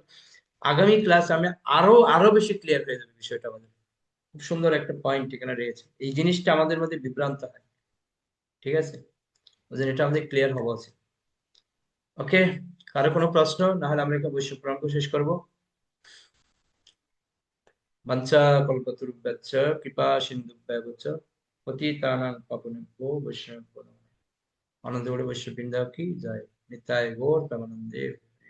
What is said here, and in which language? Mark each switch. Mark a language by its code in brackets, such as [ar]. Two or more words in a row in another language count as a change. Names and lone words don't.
[bn] আগামী ক্লাস আমি আরো বেশি ক্লিয়ার হয়ে যাবে বিষয়টা। আমাদের খুব সুন্দর একটা পয়েন্ট এখানে রয়েছে, এই জিনিসটা আমাদের মধ্যে বিভ্রান্ত হয়, ঠিক আছে? এটা আমাদের ক্লিয়ার হওয়া উচিত। ওকে, কারো কোনো প্রশ্ন? না হলে আমরা একটা বৈশ্বিক প্রাঙ্ক শেষ করবো। [sa] বাঞ্ছা কল্পতরুভ্যশ্চ কৃপা সিন্ধুভ্যেব চ পতিতানাং পাবনেভ্যো বৈষ্ণবেভ্যো নমঃ। [bn] আনন্দগৌড় বৈষ্ণব বৃন্দ কি জয়। নিতাই গৌর প্রেমানন্দে।